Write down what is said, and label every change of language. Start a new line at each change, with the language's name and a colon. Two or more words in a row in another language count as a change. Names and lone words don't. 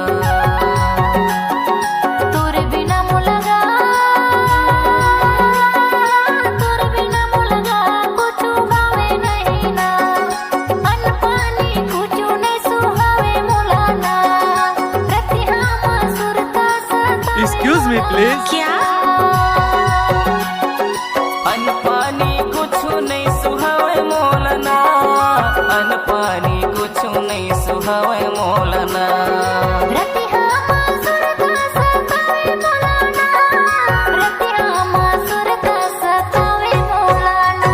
Chhattisgarhi: तोरे बिना मोलगा कुछु भावे नहीं ना, अन्न पानी कुछु नहीं सुहावे मोलाना, रतिया माँ सुरता सतावे।
English: Excuse me please.
Chhattisgarhi: क्या अन्न पानी कुछु नहीं सुहावे मोलाना, अन्न पानी कुछु नहीं सुहावे मोलाना। रतिया माँ सुरता सतावे मोलाना, रतिया माँ सुरता सतावे मोलाना।